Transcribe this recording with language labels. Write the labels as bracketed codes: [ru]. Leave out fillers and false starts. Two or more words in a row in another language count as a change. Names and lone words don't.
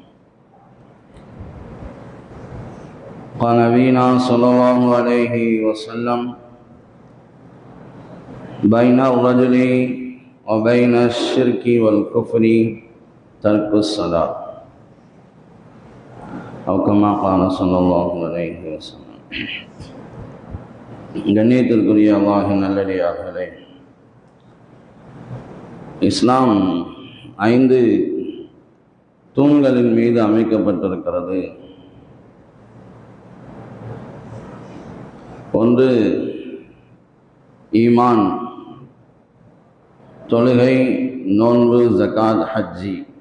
[ar] قال نبينا صلى الله عليه وسلم: بين الرجل وبين الشرك والكفر ترك الصلاة، أو كما قال صلى الله عليه وسلم. [ta] கண்ணியத்திற்குரிய அல்லாஹ்வின் நல்லடியார்களே, இஸ்லாம் 5 தூண்களின் மீது அமைக்கப்பட்டிருக்கிறது. ஒன்று ஈமான், தொழுகை, நோன்பு, ஜகாத், ஹஜ்ஜி.